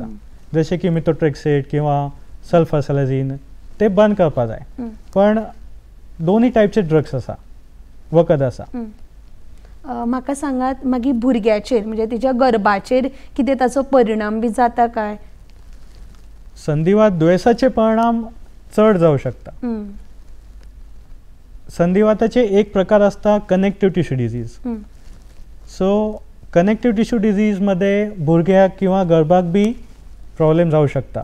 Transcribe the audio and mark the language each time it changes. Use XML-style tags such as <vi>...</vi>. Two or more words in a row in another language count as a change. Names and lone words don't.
<kok>जशें की मिथोट्रेक्सेट किंवा सल्फासॅलाझिन ते बंद करपाक जाय. पण दोन्ही टायपचे ड्रग्स आसा, वखद आसा. म्हाका सांगात, मागीर भुरग्याचेर म्हणजे तिच्या गर्भाचेर कितें ताचो परिणाम बी जाता काय? संधिवात दुयेंसाचे परिणाम चढ जाऊ शकता. संधिवाताचे एक प्रकार असता</kok> <en>connective tissue disease.</en> <kok>सो</kok> <en>connective tissue disease</en> <kok>मध्ये भुरग्याक किंवा गर्भाक बी प्रॉब्लेम जाऊ शकता,</kok>